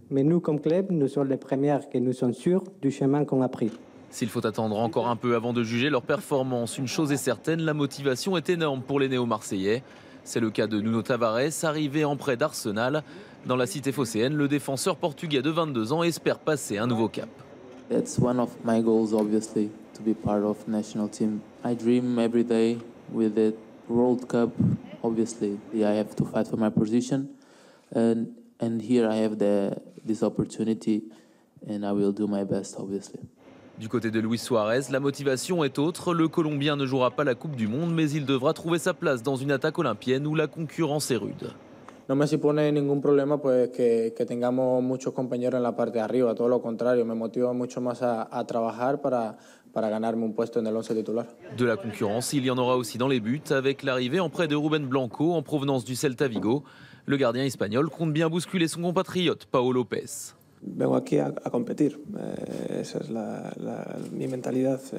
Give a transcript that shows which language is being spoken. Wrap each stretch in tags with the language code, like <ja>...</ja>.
<fr>Mais nous, comme club, nous sommes les premiers que nous sommes sûrs du chemin qu'on a pris. S'il faut attendre encore un peu avant de juger leur performance, une chose est certaine, la motivation est énorme pour les néo-marseillais. C'est le cas de Nuno Tavares, arrivé en prêt d'Arsenal. Dans la cité phocéenne, le défenseur portugais de 22 ans espère passer un nouveau cap.</fr> <en>That's one of my goals, obviously, to be part of national team. I dream every day with the World Cup. Obviously, I have to fight for my position, and here I have this opportunity, and I will do my best, obviously.</en> <fr>Du côté de Luis Suarez, la motivation est autre. Le Colombien ne jouera pas la Coupe du Monde, mais il devra trouver sa place dans une attaque olympienne où la concurrence est rude.</fr> <es>No me supone ningún problema pues, que tengamos muchos compañeros en la parte de arriba, todo lo contrario, me motiva mucho más a trabajar para ganarme un puesto en el 11 titular.</es> <fr>De la concurrence, il y en aura aussi dans les buts, avec l'arrivée en prêt de Ruben Blanco en provenance du Celta Vigo. Le gardien espagnol compte bien bousculer son compatriote, Pau Lopez.</fr> <es>Vengo aquí a competir, esa es mi mentalidad.</es>